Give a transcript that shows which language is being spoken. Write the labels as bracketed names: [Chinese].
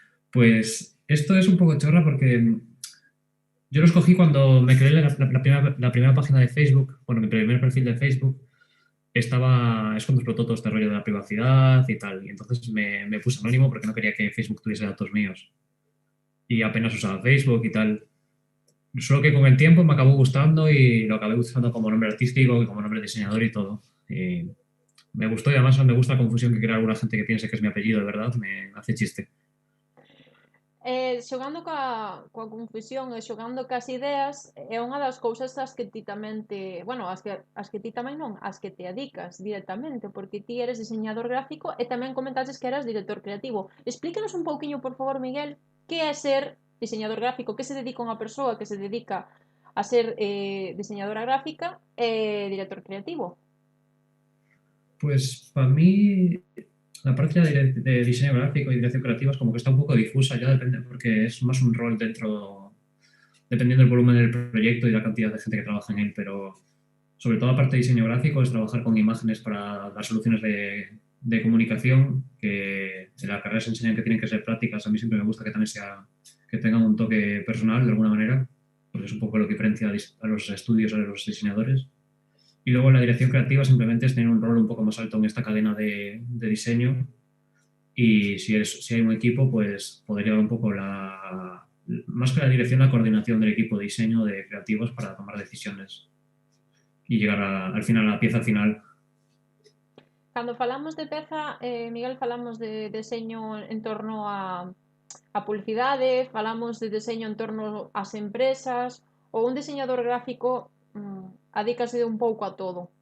[Spanish] Pues esto es un poco chorra porque yo lo escogí cuando me creé la primera página de Facebook, bueno, mi primer perfil de Facebook, es cuando explotó todo este rollo de la privacidad y tal. Y entonces me puse anónimo porque no quería que Facebook tuviese datos míos. Y apenas usaba Facebook y tal. Solo que con el tiempo me acabó gustando y lo acabé usando como nombre artístico y como nombre de diseñador y todo. Y me gustó y además me gusta la confusión que crea alguna gente que piense que es mi apellido, de verdad, me hace chiste. [Galician] Xogando coa confusión e xogando cas ideas é unha das cousas ás que ti tamén te... Bueno, as que ti tamén non, as que te adicas directamente, porque ti eres diseñador gráfico e tamén comentaches que eras director creativo. Explícanos un pouquiño, por favor, Miguel, que é ser diseñador gráfico, que se dedica unha persoa que se dedica a ser diseñadora gráfica e director creativo. [Spanish] Pues para mí la parte de diseño gráfico y dirección creativa es como que está un poco difusa, ya depende, porque es más un rol dentro, dependiendo del volumen del proyecto y la cantidad de gente que trabaja en él, pero sobre todo la parte de diseño gráfico es trabajar con imágenes para dar soluciones de comunicación, que en la carrera se enseñan que tienen que ser prácticas. A mí siempre me gusta que también que tengan un toque personal de alguna manera, porque es un poco lo que diferencia a los estudios, a los diseñadores. Y luego la dirección creativa simplemente es tener un rol un poco más alto en esta cadena de diseño. Y si hay un equipo, pues poder llevar un poco más que la dirección, la coordinación del equipo de diseño de creativos para tomar decisiones y llegar al final, a la pieza final. [Galician] Cando falamos de peza, Miguel, falamos de deseño en torno a publicidade, falamos de deseño en torno ás empresas, ou un diseñador gráfico adícase un pouco a todo.